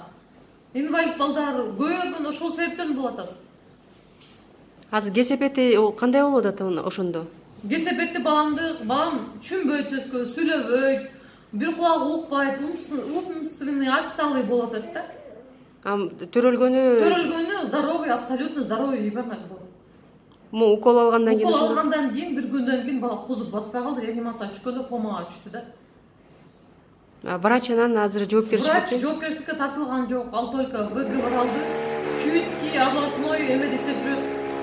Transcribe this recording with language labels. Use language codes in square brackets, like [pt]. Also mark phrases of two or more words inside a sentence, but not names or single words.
[ky] Инвалид балдар көбөйгөн ошол себептен болот атат. Азыр кесепети кандай болуп атат ошондо? Кесепети балам түшүнбөйт сөзгө, сүйлөбөйт, бир кулагы укпайт, [ru] умственный отсталый [ky] болуп атат да. [ru] Төрөлгөнү здоровый, абсолютно здоровый ребенок болот. [ky] Укол алгандан кийин укол алгандан кийин бир күндөн кийин бала козуп баспай калды, реанимацияга түшкөндө комага түштү да. Врач анан азыр жоопкерчиликке тартылган жок, ал [ru] только выговор [ky] алды. Чуйский областной эмеде иштеп жүрөт.